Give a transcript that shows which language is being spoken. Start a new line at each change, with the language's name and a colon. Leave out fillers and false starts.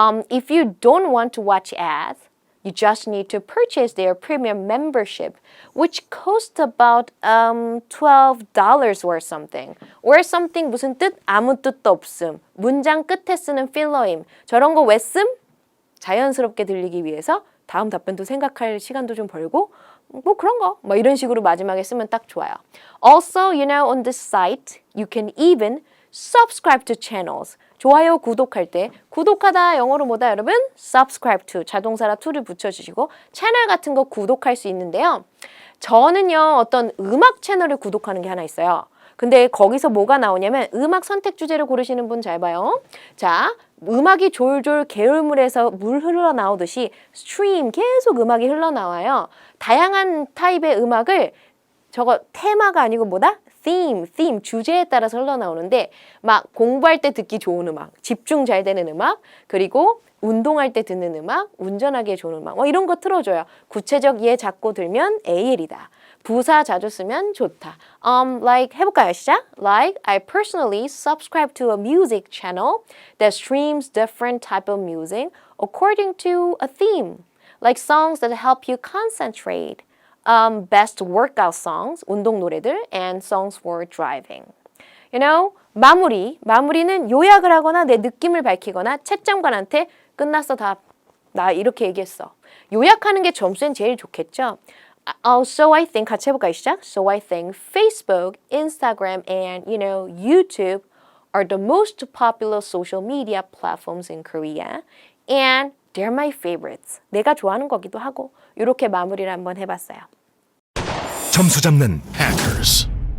English: If you don't want to watch ads, you just need to purchase their premium membership, which costs about $12 or something. Or something
Korean: 무슨 뜻? 아무 뜻도 없음. 문장 끝에 쓰는 필러임. 저런 거 왜 씀? 자연스럽게 들리기 위해서 다음 답변도 생각할 시간도 좀 벌고 뭐 그런 거 뭐 이런 식으로 마지막에 쓰면 딱 좋아요.
English: Also, you know, on this site, you can even subscribe to channels.
Korean: 좋아요, 구독할 때 구독하다 영어로 뭐다 여러분? subscribe to 자동사라 to를 붙여주시고 채널 같은 거 구독할 수 있는데요. 저는요 어떤 음악 채널을 구독하는 게 하나 있어요. 근데 거기서 뭐가 나오냐면 음악 선택 주제를 고르시는 분 잘 봐요. 자, 음악이 졸졸 게을물에서 물 흘러나오듯이 스트림 계속 음악이 흘러나와요. 다양한 타입의 음악을 저거 테마가 아니고 뭐다? theme 주제에 따라서 흘러나오는데 막 공부할 때 듣기 좋은 음악, 집중 잘 되는 음악, 그리고 운동할 때 듣는 음악, 운전하기에 좋은 음악 뭐 이런 거 틀어줘요. 구체적 예 잡고 들면 AL이다. 부사 자주 쓰면 좋다. Like 해볼까요? 시작.
English: Like I personally subscribe to a music channel that streams different type of music according to a theme. Like songs that help you concentrate. Best workout songs,
Korean: 운동 노래들,
English: and songs for driving.
Korean: You know, 마무리는 요약을 하거나 내 느낌을 밝히거나 채점관한테 끝났어 다 나 이렇게 얘기했어. 요약하는 게 점수엔 제일 좋겠죠.
English: So I think
Korean: 같이 해볼까요? 시작.
English: So I think Facebook, Instagram, and YouTube are the most popular social media platforms in Korea, and they're my favorites.
Korean: 내가 좋아하는 거기도 하고 이렇게 마무리를 한번 해봤어요. 점수 잡는 hackers.